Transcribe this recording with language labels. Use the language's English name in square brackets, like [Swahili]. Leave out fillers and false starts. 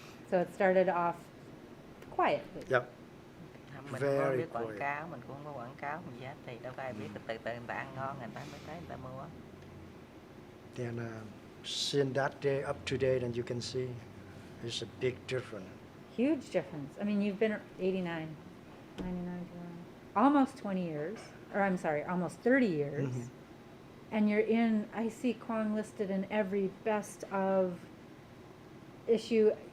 [English] So it started off quietly. Yep. [Vietnamese] Không, mình [English] Very [Vietnamese] không biết quảng [English] quiet. [Vietnamese] cáo, mình cũng không có quảng cáo gì hết thì đâu có ai biết, từ từ người ta ăn ngon người ta mới tới người ta mua. [English] Then since that day up to date, and you can see, it's a big difference. Huge difference. I mean, you've been 89, 99, almost 20 years, or I'm sorry, almost 30 years. Mhm. And you're in, I see Quang listed in every best of issue.